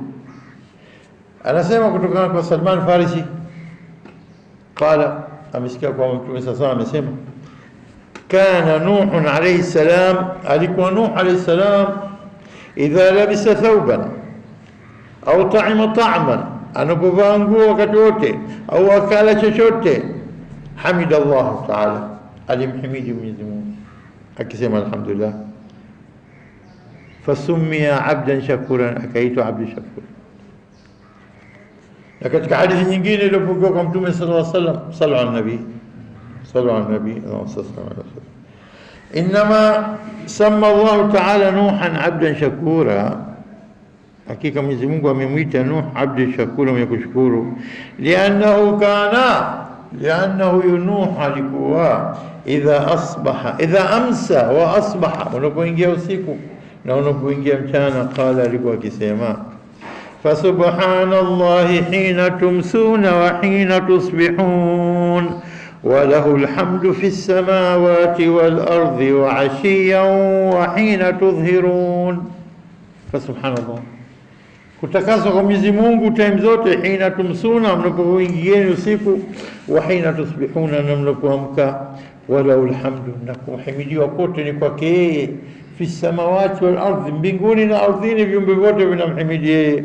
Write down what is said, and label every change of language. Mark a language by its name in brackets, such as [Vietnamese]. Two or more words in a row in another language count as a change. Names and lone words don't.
[Swahili] Anasema kutokana kwa Salman Farisi, qala, amesikia kwa Mtume sasa amesema, [Arabic] كان نوح عليه السلام, [Swahili] alikuwa Nuh [Arabic] عليه السلام, إذا لبس ثوبا أو طعم طعاما, [Swahili] anapovaa nguo wakati wote au akala chochote, [Arabic] حمد الله تعالى, [Swahili] alimhimidi Mwenyezi Mungu, akisema alhamdulillah. [Arabic] فسمي عبدا شكورا, akaitwa abdu shakur. [Swahili] Na katika hadithi nyingine iliyopokewa kwa Mtume [Arabic] صلى الله عليه وسلم, صلوا على النبي, صلوا على النبي, اللهم صل على الرسول. إنما سمى الله تعالى نوحا عبدا شكورا, [Swahili] hakika Mwenyezi Mungu amemwita Nuh abdu shakura, mwenye kushukuru. [Arabic] Liannahu Nuh alikuwa إذا أمسى وأصبح, [Swahili] unapoingia usiku na unapoingia mchana, qala, alikuwa akisema [Arabic] فسبحان الله حين تمسون وحين تصبحون وله الحمد في السماوات والأرض وعشيا وحين تظهرون. [Swahili] Fasubhanallah, kutakaswa kwa Mwenyezi Mungu time zote, [Arabic] حين تمسون, [Swahili] mnapoingia usiku, [Arabic] وحين تصبحون, [Swahili] na mnapoamka, [Arabic] وله الحمد, [Swahili] na kuhimidiwa kote ni kwake yeye, [Arabic] في السماوات والأرض, [Swahili] mbinguni na ardhini, viumbe vyote vinamhimidi yeye.